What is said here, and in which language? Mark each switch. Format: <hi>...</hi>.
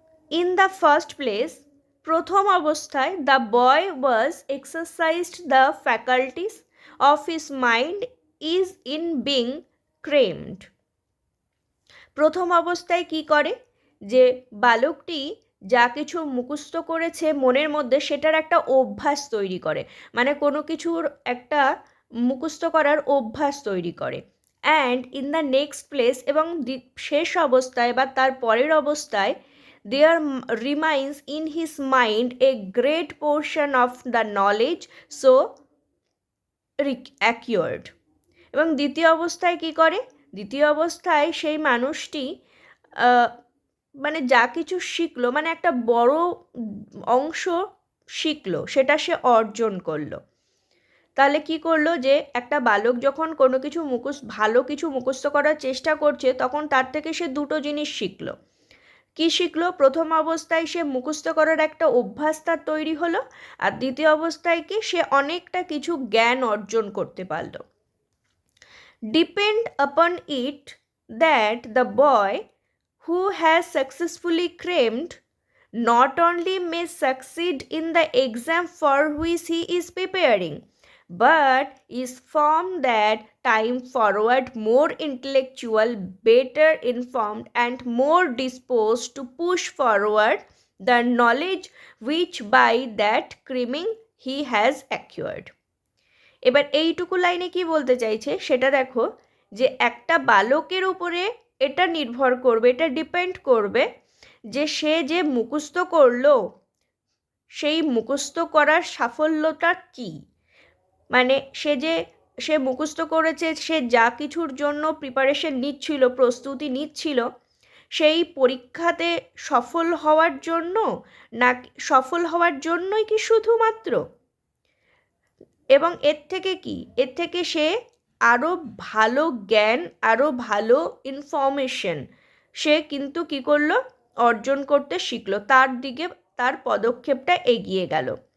<en>in the first place,</en> <bn>প্রথম অবস্থায়</bn> <en>The boy was exercised the faculties of his mind is in being crammed.</en> <bn>প্রথম অবস্থায় কি করে, যে বালকটি যা কিছু মুখস্থ করেছে মনের মধ্যে, সেটার একটা অভ্যাস তৈরি করে, মানে কোনো কিছুর একটা মুখস্থ করার অভ্যাস তৈরি করে।</bn> <en>and in the next place,</en> <bn>এবং শেষ অবস্থায় বা তার পরের অবস্থায়,</bn> <en>there remains in his mind a great portion of the knowledge so acquired.</en> <bn>এবং দ্বিতীয় অবস্থায় কি করে, দ্বিতীয় অবস্থায় সেই মানুষটি মানে যা কিছু শিখলো, মানে একটা বড় অংশ শিখলো, সেটা সে অর্জন করলো। তাহলে কি করলো, যে একটা বালক যখন কোনো কিছু ভালো কিছু মুখস্থ করার চেষ্টা করছে, তখন তার থেকে সে দুটো জিনিস শিখলো। কি শিখলো? প্রথম অবস্থায় সে মুখস্থ করার একটা অভ্যাস তার তৈরি হলো, আর দ্বিতীয় অবস্থায় কি, সে অনেকটা কিছু জ্ঞান অর্জন করতে পারলো।</bn> <en>Depend upon it that the boy who has successfully crammed not only may succeed in the exam for which he is preparing, but is from that time forward more intellectual, better informed, and more disposed to push forward the knowledge which by that cramming he has acquired.</en> <bn>এবার এইটুকু লাইনে কি বলতে চাইছে সেটা দেখো, যে একটা বালকের উপরে এটা নির্ভর করবে, এটা ডিপেন্ড করবে যে সে যে মুখস্থ করলো, সেই মুখস্থ করার সাফল্যটা কি। মানে সে মুখস্থ করেছে, সে যা কিছুর জন্য প্রিপারেশন নিচ্ছিল, প্রস্তুতি নিচ্ছিল, সেই পরীক্ষাতে সফল হওয়ার জন্য, না সফল হওয়ার জন্যই কি শুধুমাত্র, এবং এর থেকে কি, এর থেকে সে আরও ভালো জ্ঞান, আরও ভালো ইনফরমেশন সে কিন্তু কি করলো, অর্জন করতে শিখলো, তার দিকে তার পদক্ষেপটা এগিয়ে গেল।</bn>